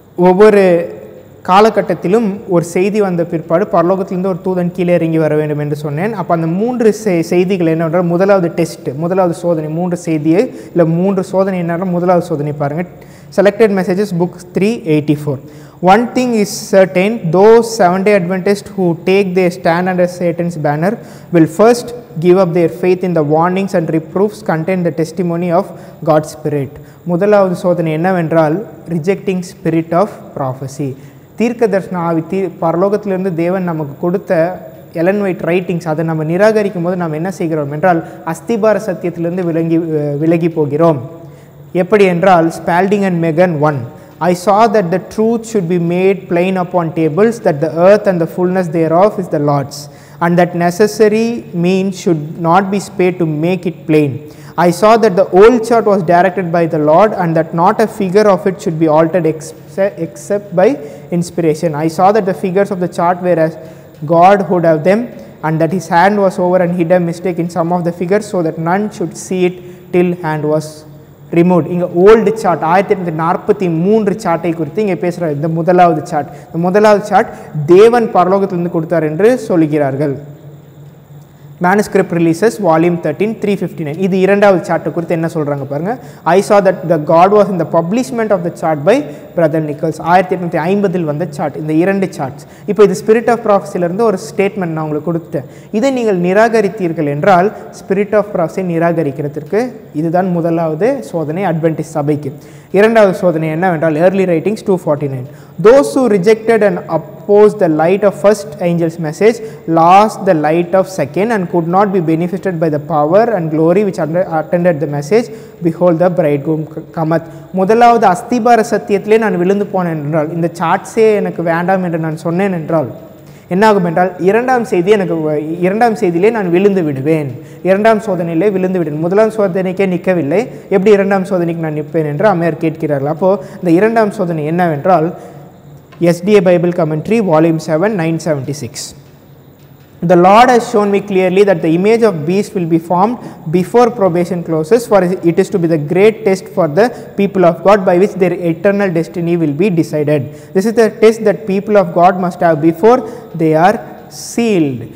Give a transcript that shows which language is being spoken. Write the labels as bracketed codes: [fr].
[ta] ஒவ்வொரு காலகட்டத்திலும் ஒரு செய்தி வந்த பிற்பாடு பரலோகத்திலிருந்து ஒரு தூதன் கீழே இறங்கி வர வேண்டும் என்று சொன்னேன். அப்போ அந்த 3 செய்திகள் என்னவென்றால், முதலாவது டெஸ்ட், முதலாவது சோதனை, 3 செய்தியை இல்லை 3 சோதனை என்னென்றால், முதலாவது சோதனை பாருங்கள். [en] Selected Messages, Book 384. One thing is certain, those Seventh-day Adventists who take their stand under Satan's banner will first give up their faith in the warnings and reproofs contained the testimony of God's Spirit. [ta] முதலாவது சோதனை என்னவென்றால், [en] Rejecting spirit of prophecy. [ta] தீர்க்க தரிசன ஆவி, பரலோகத்திலிருந்து தேவன் நமக்கு கொடுத்த எலன் ஒயிட் ரைட்டிங்ஸ், அதை நம்ம நிராகரிக்கும் போது நாம் என்ன செய்கிறோம் என்றால், அஸ்திபார சத்தியத்திலிருந்து விலகி போகிறோம். எப்படி என்றால், [en] Spalding and Magan 1, I saw that the truth should be made plain upon tables, that the earth and the fullness thereof is the Lord's, and that necessary means should not be spared to make it plain. I saw that the old chart was directed by the Lord, and that not a figure of it should be altered except by inspiration. I saw that the figures of the chart were as God would have them, and that his hand was over and hid a mistake in some of the figures, so that none should see it till hand was removed. [ta] இங்கே old chart 1843 சார்ட்டை குறித்து இங்கே பேசுகிறார். இந்த முதலாவது chart தேவன் பரலோகத்திலிருந்து கொடுத்தார் என்று சொல்கிறார்கள். Manuscript Releases, Volume 13, 359. இது இரண்டாவது சார்ட்டை குறித்து என்ன சொல்கிறாங்க பாருங்கள். [en] I saw that the God was in the publishment of the chart by Brother Nichols. [ta] 1850 வந்த சார்ட். இந்த 2 சார்ட்ஸ். இப்போ இது ஸ்பிரிட் ஆஃப் ப்ராஃபஸிலிருந்து ஒரு ஸ்டேட்மெண்ட் நான் உங்களுக்கு கொடுத்தேன். இதை நீங்கள் நிராகரித்தீர்கள் என்றால், ஸ்பிரிட் ஆஃப் ப்ராஃபஸை நிராகரிக்கிறதுக்கு இதுதான் முதலாவது சோதனை அட்வென்டிஸ்ட் சபைக்கு. இரண்டாவது சோதனை என்னவென்றால், Early Writings 249. [en] Those who rejected and opposed the light of first angel's message lost the light of second and could not be benefited by the power and glory which attended the message. Behold, the bridegroom cometh. [ta] முதலாவது அஸ்திபார சத்தியத்திலே நான் விழுந்து போனேன் என்றால், இந்த சார்ட்ஸே எனக்கு வேண்டாம் என்று நான் சொன்னேன் என்றால் என்னாகும் என்றால், இரண்டாம் செய்தியிலே நான் விழுந்து விடுவேன். இரண்டாம் சோதனையிலே விழுந்து விடுவேன். முதலாம் சோதனைக்கே நிற்கவில்லை, எப்படி இரண்டாம் சோதனைக்கு நான் நிற்பேன் என்று அம்மையார் கேட்கிறார்கள். அப்போது இந்த இரண்டாம் சோதனை என்னவென்றால், SDA Bible Commentary, Volume 7, 976. [en] The Lord has shown me clearly that the image of beast will be formed before probation closes, for it is to be the great test for the people of God, by which their eternal destiny will be decided. This is the test that people of God must have before they are sealed.